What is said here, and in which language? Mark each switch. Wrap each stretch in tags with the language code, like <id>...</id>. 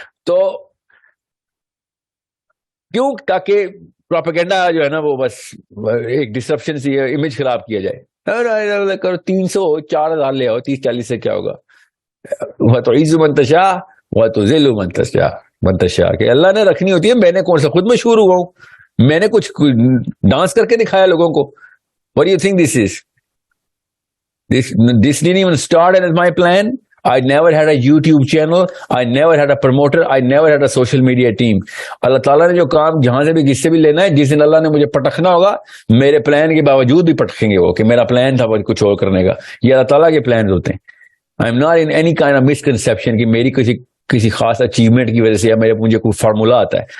<ur>تو کیوں؟ تاکہ پروپیگنڈا جو ہے نا وہ بس ایک ڈسرپشن سی امیج خراب کیا جائے. 300-4,000 لے آؤ، 30-40 سے کیا ہوگا. وہ تو عز منتشا وہ تو ذل منتشا کہ اللہ نے رکھنی ہوتی ہے. میں نے کون سا خود مشہور ہوا ہوں؟ میں نے کچھ ڈانس کر کے دکھایا لوگوں کو.</ur> <en>What do you think this is? This didn't even start as my plan. I never had a YouTube channel. I never had a promoter. I never had a social media team.</en> <ur>اللہ تعالیٰ نے جو کام جہاں سے بھی کس سے بھی لینا ہے، جس دن اللہ نے مجھے پٹکنا ہوگا، میرے پلان کے باوجود بھی پٹکیں گے وہ کہ میرا پلان تھا وہ کچھ اور کرنے کا. یہ اللہ تعالیٰ کے پلانز ہوتے ہیں.</ur> <en>I am not in any kind of misconception</en> <ur>کہ میری کسی خاص اچیومنٹ کی وجہ سے یا مجھے کوئی فارمولا آتا ہے.</ur>